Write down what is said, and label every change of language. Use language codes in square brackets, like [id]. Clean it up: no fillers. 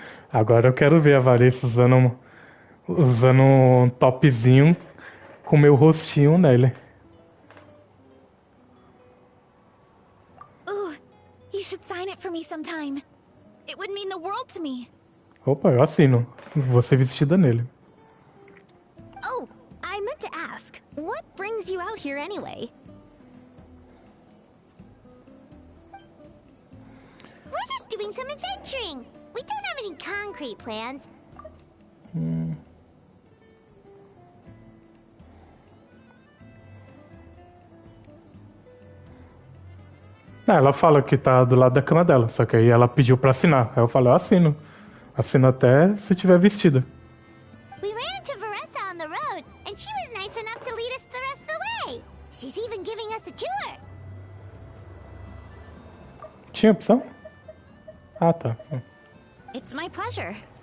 [pt] Agora eu quero ver a Varesa usando um topzinho com meu rostinho nele. [en] Ooh, you should sign it for me sometime. It would mean the world to me. [pt] Opa, eu assino. Você vestida nele. [en] Oh, I meant to ask, what brings you out here anyway? We're just doing some adventuring. We don't have any concrete plans. [pt] Ela fala que tá do lado da cama dela, só que aí ela pediu pra assinar. Aí eu falei, eu assino. Assino até se tiver vestida. [en] We ran into Varesa on the road, and she was nice enough to lead us the rest of the way. She's even giving us a tour. [pt] Tinha opção? Ah, tá. [en] It's my pleasure.